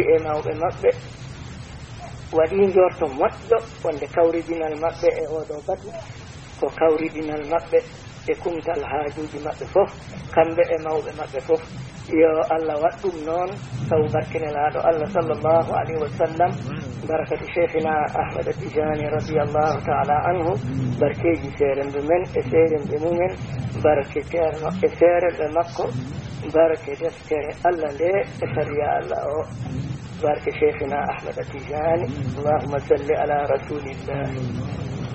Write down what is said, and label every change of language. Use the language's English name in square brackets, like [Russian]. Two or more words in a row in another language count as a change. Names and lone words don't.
[Fula] e mawɓe maɓɓe waɗi njorto moƴƴo wonde kawridinal maɓɓe e oɗo batu ko kawridinal maɓɓe e kumtal haajuji maɓɓe fof kamɓe e mawɓe maɓɓe fof yo Allah waɗɗum noon taw barkinelaaɗo Allah [Arabic] صلى الله عليه وسلم [Fula] barakati cheikhina Ahmada Tijani [Arabic] رضي الله تعالى عنه [Fula] barkeji seerembe men e seerembe mumen barke ceerno e seeremɓe makko barke deftere Allah nde e sariya Allah o barke cheikhina Ahmada Tijani [Arabic] اللهم صل على رسول الله